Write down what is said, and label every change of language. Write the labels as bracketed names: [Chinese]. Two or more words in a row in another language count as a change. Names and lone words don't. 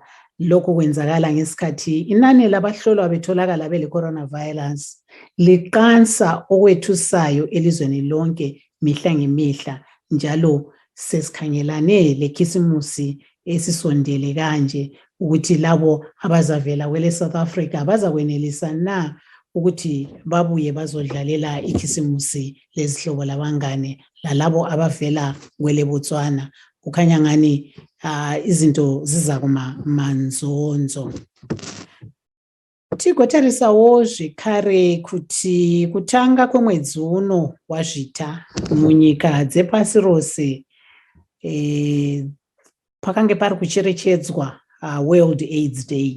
[North Ndebele] Lokhu kwenzakala ngesikhathi inani labahlolwa betholakala bele coronavirus liqansa okwethusayo elizweni lonke mihla ngemihla, njalo sesikhangelane lekhisimusi esisondele kanje ukuthi labo abazavela kwele South Africa bazakwenelisa na ukuthi babuye bazodlalela ikhisimusi lezihlobo labangane lalabo abavela kwele Botswana. Kukhanya ngani izinto zizakuma manzonzo. [Shona] Tigotarisawo zvekare kuti kutanga kwemwedzi uno wazvita munyika dzepasi rose pakange pari kucherechedzwa World AIDS Day.